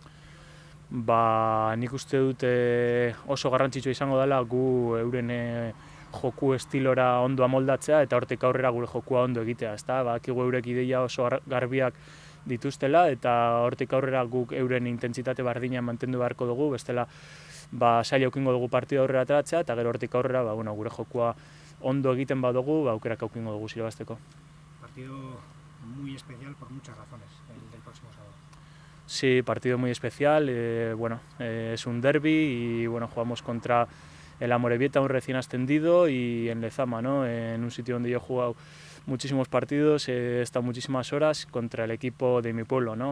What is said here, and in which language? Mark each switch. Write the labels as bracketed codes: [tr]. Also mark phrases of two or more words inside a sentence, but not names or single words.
[eu] Nik uste dut oso garrantzitsua izango dela gu euren joku estilora ondo amoldatzea eta hortik aurrera gure jokua ondo egitea, ezta? Badakigu eurek ideia oso garbiak dituztela eta hortik aurrera guk euren intentsitate berdina mantendu beharko dugu, bestela zaila aukingo dugu partida aurrera ateratzea eta gero hortik aurrera gure jokua ondo egiten badugu aukerak aukingo dugu irabazteko. [es] Partido muy especial por muchas razones, el del próximo sábado. Sí, partido muy especial, es un derbi y jugamos contra el Amorebieta, un recién ascendido, y en Lezama, ¿no? En un sitio donde yo he jugado muchísimos partidos, he estado muchísimas horas contra el equipo de mi pueblo, ¿no?